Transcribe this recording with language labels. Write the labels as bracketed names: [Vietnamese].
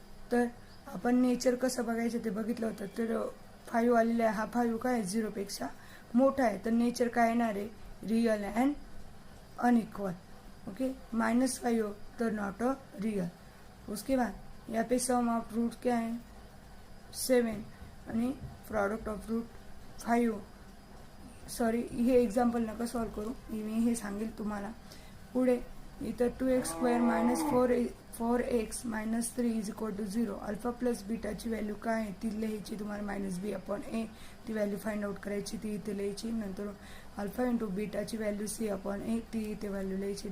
[Marathi] तर आपण नेचर कसं बघायचं ते बघितलं होतं. तर 5 आलेला आहे. हा 5 काय 0 पेक्षा मोठा आहे. तर नेचर काय येणार आहे रियल अँड अनइक्वल. ओके. -5 तर नॉट अ रियल. [Hindi] उसके बाद यहाँ पे सम ऑफ रूट क्या है 7 [Marathi] आणि प्रोडक्ट ऑफ रूट 5. सॉरी हे एक्झाम्पल नका सॉल्व करू, मी हे सांगेल तुम्हाला पुढे. इथं 2x square minus 4x minus 3 is equal to 0. Alpha plus बीटाची value काय आहे ती लिहायची तुम्हाला -B अपॉन A. ती व्हॅल्यू फाइंड आउट करायची ती इथे लिहायची. नंतर alpha into बीटाची value C upon A ती इथे व्हॅल्यू लिहायची.